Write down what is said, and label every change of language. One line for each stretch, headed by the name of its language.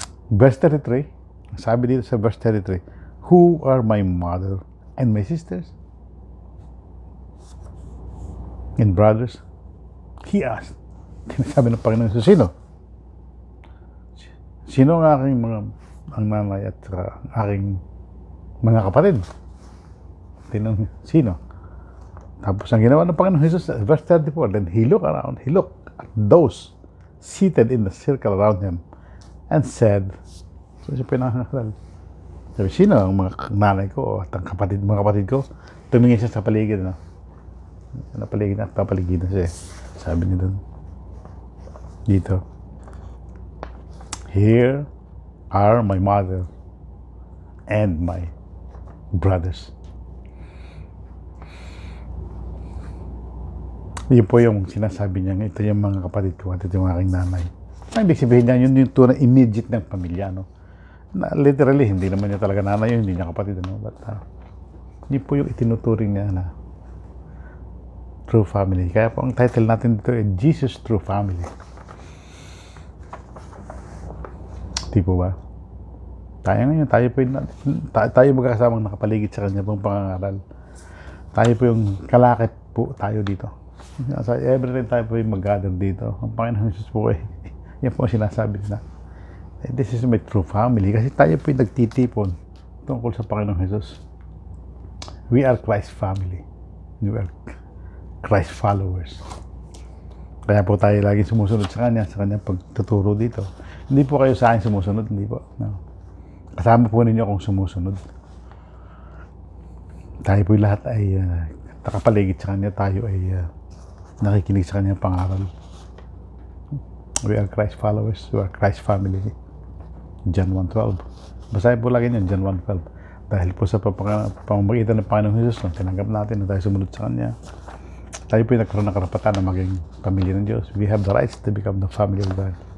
English: Verse 33,
Filipino: sabi dito sa verse 33,
English: who are my mother and my sisters and brothers? He asked.
Filipino: Sabi ng Panginoon, sino? Sino ang aking ang nanay at aking mga kapatid? Tinanong, sino? Tapos ang ginawa ng Panginoon Jesus,
English: verse 34, then he looked around, he looked at those seated in the circle around him and said,
Filipino: so siya pinangaral. Sabi, sino ang mga nanay ko at ang mga kapatid ko? Tumingin siya sa paligid, no? Napaligid at papaligidan siya. Sabi niya doon, dito,
English: here are my mother and my brothers.
Filipino: Yun po yung sinasabi niya, ito yung mga kapatid ko at ito yung aking nanay. Ang ibig sabihin niya, yun yung tunay immediate ng pamilya, no? Na, literally, hindi naman niya talaga nanay yun, hindi niya kapatid, no? But, yun po yung itinuturing niya na true family. Kaya po ang title natin dito ay Jesus True Family. Di po ba? Tayo ngayon, tayo magkasamang nakapaligid sa kanya pong pangangaral. Tayo po yung kalakit po tayo dito. Sa every time tayo po yung mag-gather dito. Ang Panginoon Jesus po yan po ang sinasabi nila.
English: This is my true family.
Filipino: Kasi tayo po yung nagtitipon tungkol sa Panginoon Jesus.
English: We are Christ family. We are Christ followers.
Filipino: Kaya po tayo lagi sumusunod sa kanyang pagtuturo dito. Hindi po kayo sa akin sumusunod, hindi po. No. Kasama po ninyo kung sumusunod. Tayo po lahat ay nakapaligid sa kanya, tayo ay nakikinig sa kanyang pangaral.
English: We are Christ followers, we are Christ family.
Filipino: John 1:12. Basahin po lagi niyan, John 1:12. Dahil po sa pamamagitan ng Panginoong Jesus, nung tinanggap natin na tayo sumunod sa Kanya, tayo po yung nagkaroon ng karapatan na maging pamilya ng Diyos.
English: We have the rights to become the family of God.